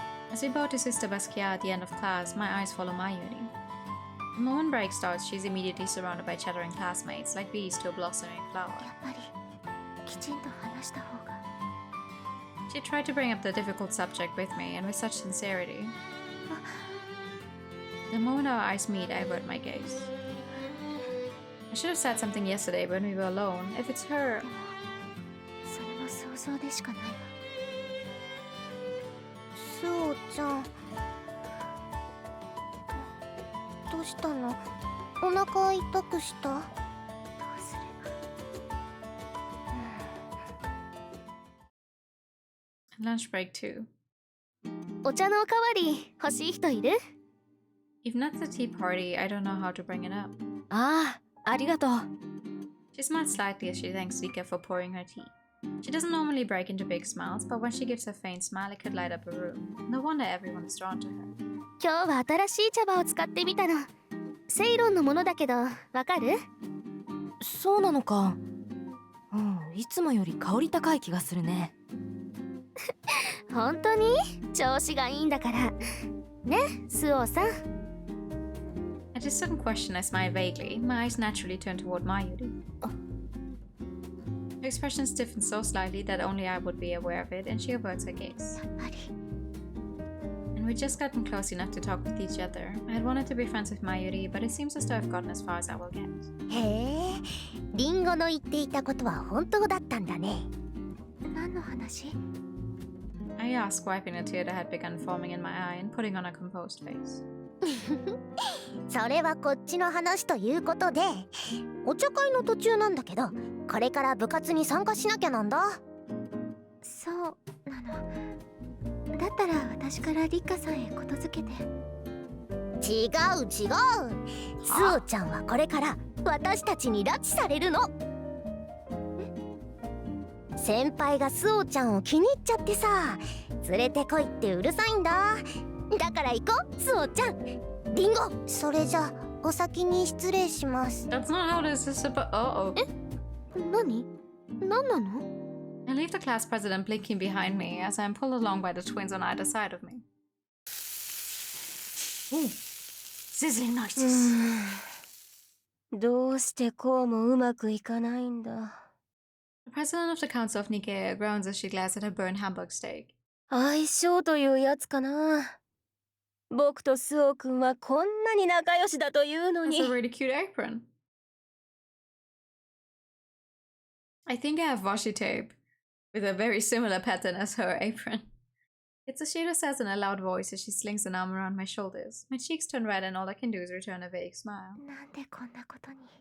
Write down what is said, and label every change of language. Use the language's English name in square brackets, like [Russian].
[English] As we bow to Sister Basquiat at the end of class, my eyes follow Mayuri. The moment break starts, she's immediately surrounded by chattering classmates, like bees to a blossoming flower. [Japanese] やっぱりきちんと話した方が。 [English] She tried to bring up the difficult subject with me, and with such sincerity. The moment our eyes meet, I avert my gaze. I should have said something yesterday when we were alone. If it's her... [Japanese] それは想像でしかないわ。スオちゃん。どうしたの？お腹痛くした？どうすれば。 [English] Lunch break too. [Japanese] お茶のおかわり欲しい人いる？ [English] Even at the tea party, I don't know how to bring it up. [Japanese] ああ、ありがとう。 [English] She smiles slightly as she thanks Vika for pouring her tea. She doesn't normally break into big smiles, but when she gives her faint smile, it could light up a room. No wonder everyone is drawn to her. [Japanese] 今日は新しい茶葉を使ってみたの。セイロンのものだけど、わかる？そうなのか。うん、いつもより香り高い気がするね。本当に？調子がいいんだから。ね、スオさん。 [English] At his sudden question, I smile vaguely. My eyes naturally turn toward Mayuri. Her expression stiffens so slightly that only I would be aware of it, and she averts her gaze. [Japanese] やっぱり。 [English] And we'd just gotten close enough to talk with each other. I had wanted to be friends with Mayuri, but it seems as though I've gotten as far as I will get. [Japanese] へえ、リンゴの言っていたことは本当だったんだね。何の話？ [English] I asked, wiping a tear that had begun forming in my eye and putting on a composed face. [Japanese] それはこっちの話ということで、お茶会の途中なんだけど、これから部活に参加しなきゃなんだ。そうなの。だったら私からリカさんへことづけて。違う違う。スオちゃんはこれから私たちに拉致されるの。先輩がスオちゃんを気に入っちゃってさ、連れてこいってうるさいんだ。だから行こう、スオちゃん。リンゴ。それじゃお先に失礼します。 [English] That's not how this is supposed. Uh oh. [Japanese] 何なの？ [English] I leave the class president blinking behind me as I am pulled along by the twins on either side of me. Ooh, sizzling noises. [Japanese] どうしてこうもうまくいかないんだ。 [English] The president of the Council of Nigeria groans as she glares at her burned Hamburg steak. [Japanese] 相性というやつかな。僕とスオ君はこんなに仲良しだというの [English] That's [Japanese] に。 [English] a really cute apron. I think I have washi tape with a very similar pattern as her apron. It's as Shiro says in a loud voice as she slings an arm around my shoulders. My cheeks turn red and all I can do is return a vague smile. [Japanese] なんでこんなことに。